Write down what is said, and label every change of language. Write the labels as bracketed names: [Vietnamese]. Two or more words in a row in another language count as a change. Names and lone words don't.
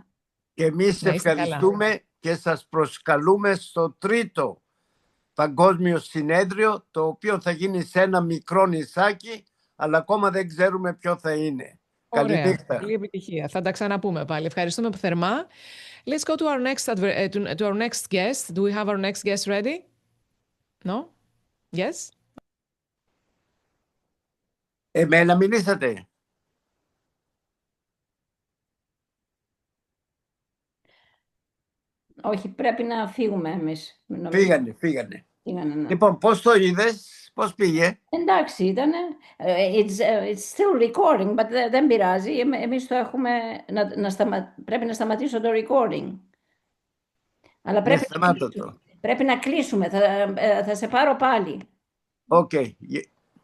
[Greek] Και εμείς ευχαριστούμε και σας προσκαλούμε στο τρίτο παγκόσμιο συνέδριο, το οποίο θα γίνει σε ένα μικρό νησάκι, αλλά ακόμα δεν ξέρουμε ποιο θα είναι. Ωραία. Καληνύχτα. Καλή επιτυχία. Θα τα ξαναπούμε πάλι. Ευχαριστούμε θερμά. [English] Let's go to our next guest. Do we have our next guest ready? No? Yes? [Greek] Εμένα μιλήσατε. Όχι, πρέπει να φύγουμε εμείς. Φύγανε. Ναι. Λοιπόν, πώς το είδες, πώς πήγε? Εντάξει ήτανε. [English] It's still recording, but [Greek] δεν πειράζει. Εμείς το έχουμε, πρέπει να σταματήσω το recording. Αλλά πρέπει να κλείσουμε. Θα σε πάρω πάλι. [English] Okay.